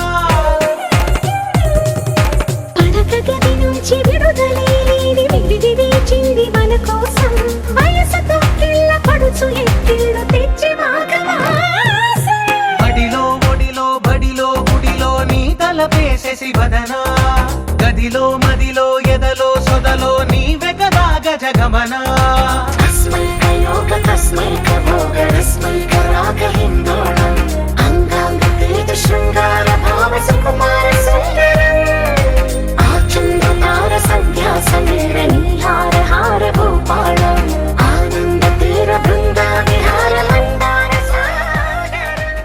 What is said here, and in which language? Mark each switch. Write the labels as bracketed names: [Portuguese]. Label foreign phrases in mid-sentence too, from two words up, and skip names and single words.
[Telugu] పడక గది నుంచి విడుదలే లేని విడిది వేచింది మన కోసం వయసుతో కిళ్ళ పడుచు ఎత్తిళ్ళు తెచ్చి మాఘమాసం బడిలో ఒడిలో బడిలో గుడిలో నీ తలపేసేసి వదనా గదిలో మదిలో ఎదలో సొదలో నీవె కదా గజగమనా [Sanskrit] अस्मैक योग तस्मैक भोगरस्मैक रागहिन्दोळम् अङ्गाङ्ग तेज शृङ्गार भाव सुकुमार सुन्दरम् आचन्द्रतार सन्ध्या समीर नीहार हार भूपालम् आनन्द तीर बृन्द विहार मन्दार सागरम्